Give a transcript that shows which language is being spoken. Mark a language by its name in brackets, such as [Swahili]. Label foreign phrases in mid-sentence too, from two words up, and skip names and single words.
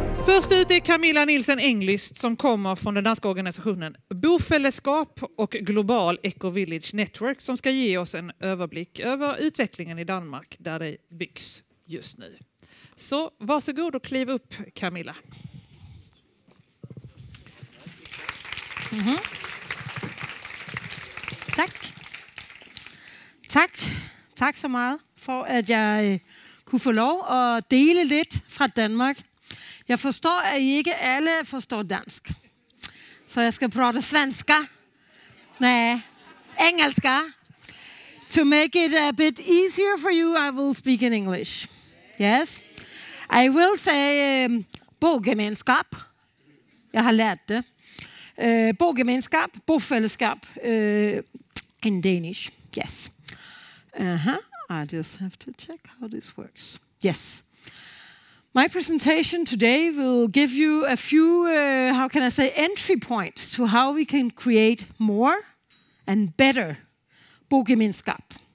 [Swedish] Först ut är Camilla Nielsen-Englyst som kommer från den danska organisationen Bofäelleskab och Global Ecovillage Network som ska ge oss en överblick över utvecklingen i Danmark där det byggs just nu. Så varsågod och kliv upp, Camilla. [Danish] Tak så meget for, at jeg kunne få lov at dele lidt fra Danmark. Jeg forstår, at I ikke alle forstår dansk. Så jeg skal prate svenska. Nej, engelska. [English] To make it a bit easier for you, I will speak in English. Yes. I will say bogemenskap. [Danish] Jeg har lært det. Bogemenskap, bofællesskab [English] in Danish. [Danish] Yes. [English] I just have to check how this works. Yes. My presentation today will give you a few, entry points to how we can create more and better bogemenskap.